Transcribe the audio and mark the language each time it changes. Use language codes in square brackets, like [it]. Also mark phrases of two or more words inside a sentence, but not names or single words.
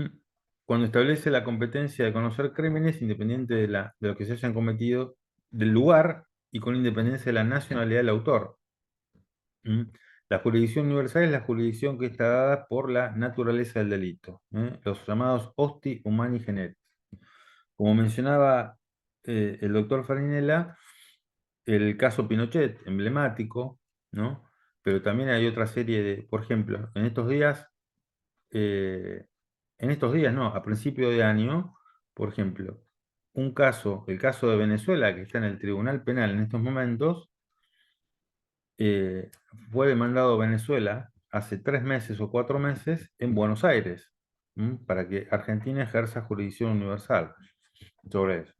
[es] Cuando establece la competencia de conocer crímenes, independiente de lo que se hayan cometido, del lugar y con independencia de la nacionalidad del autor. Mm. La jurisdicción universal es la jurisdicción que está dada por la naturaleza del delito, los llamados [la] osti humani generis. [es] Como mencionaba el doctor Farinella, el caso Pinochet, emblemático, ¿no? Pero también hay otra serie de, por ejemplo, eh, en estos días no, a principio de año, por ejemplo, el caso de Venezuela, que está en el Tribunal Penal en estos momentos, eh, fue demandado Venezuela hace 3 meses o 4 meses en Buenos Aires, para que Argentina ejerza jurisdicción universal sobre eso.